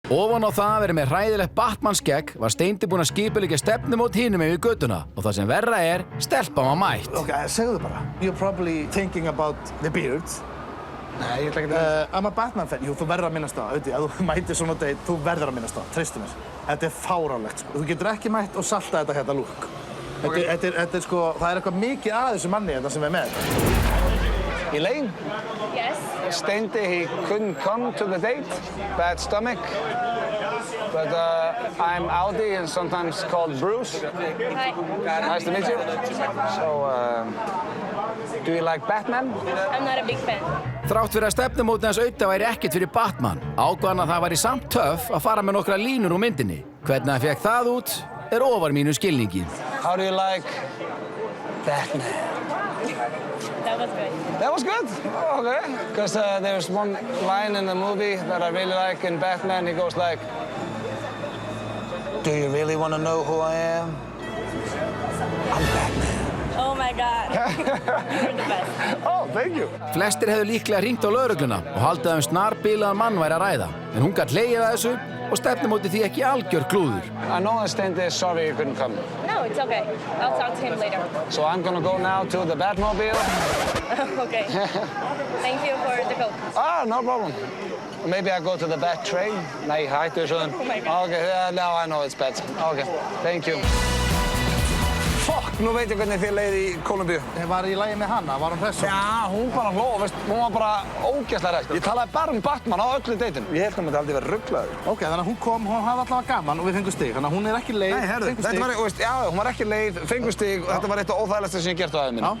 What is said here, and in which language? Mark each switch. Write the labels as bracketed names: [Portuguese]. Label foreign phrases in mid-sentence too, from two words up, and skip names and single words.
[Icelandic] Ofan á það að vera með hræðilegt Batman-skegg var Steindi búinn að skipuleggja stefnumót hinum yfir götuna og það sem verra stelpan var mætt. Ok, segðu bara. [English] You're probably thinking about the beard. [Icelandic] Nei, ég ætla ekki að... [English] I'm a Batman fan. [Icelandic] Jú, þú verður að minnast það. Ef þú mætir svona date, þú verður að minnast það. Treystu mér. Þetta fáránlegt, sko. Þú getur ekki mætt og salta þetta hérna look. Þetta sko, það eitthvað mikið að þessu manni þetta sem með. [English] Elaine? Yes? Steindi, he couldn't come to the date. Bad stomach. But I'm Audi and sometimes called Bruce. Hi. Nice to meet you. So, do you like Batman? I'm not a big fan. [Icelandic] Þrátt fyrir að stefnumótið hans Auta væri ekkert fyrir Batman, ákvað hann að það væri samt töff að fara með nokkra línur úr myndinni. Hvernig hann fekk það út ofar mínu skilningi. [English] How do you like Batman? That was good. That was good? Oh, okay. Because there's one line in the movie that I really like in Batman. He goes like, do you really want to know who I am? I'm Batman. Oh my God. You're the best. Oh, thank you. [Icelandic] Flestir hefðu líklega hringt á lögregluna og haldið snarbilaðan mann væri að ræða. En hún gat hlegið að þessu og stefnumótið því ekki algjör klúður. [English] I know that Steindi is sorry you couldn't come. No, it's okay. I'll talk to him later. So I'm gonna go now to the Batmobile. Okay. Thank you for the coat. Ah, no problem. Maybe I go to the Bat train. [Icelandic] Nei, hættu þessu. [English] Oh my God. Okay, now I know it's bad. Okay, thank you. Fuck, [Icelandic] nú veit ég hvernig þið leið í Kólumbíu. Var í lagi með hana? Var hún hress? Já, hún bara hló, veist, hún var bara ógeðslega hress. Ég talaði bara Batman á öllu deitinu. Ég held að hún myndi aldrei vera ruglaður. Ok, þannig að hún kom, hún hafði allavega gaman og við fengum stig. Þannig að hún ekki leið, Nei, herru, þetta var, veist, já, hún var ekki leið, fengum stig og þetta var eitt af óþægilegasta sem ég gert á ævi minni.